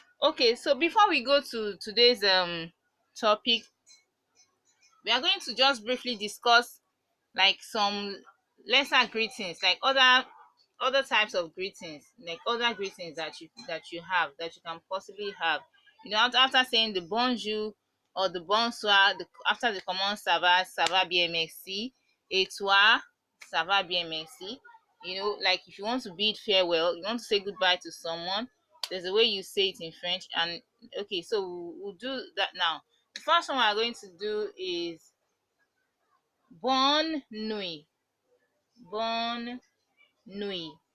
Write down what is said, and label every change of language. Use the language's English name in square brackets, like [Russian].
[English] Okay, so before we go to today's topic, we are going to just briefly discuss like some lesser greetings, like other types of greetings, like other greetings that you can possibly have. After saying the bonjour or the bonsoir, after the common [French] ça va bien merci, [English] et toi, ça va bien merci. Like if you want to bid farewell, you want to say goodbye to someone, there's a way you say it in French. And okay, so we'll do that now. The first one we're going to do is [French] bonne nuit. Bonne nuit.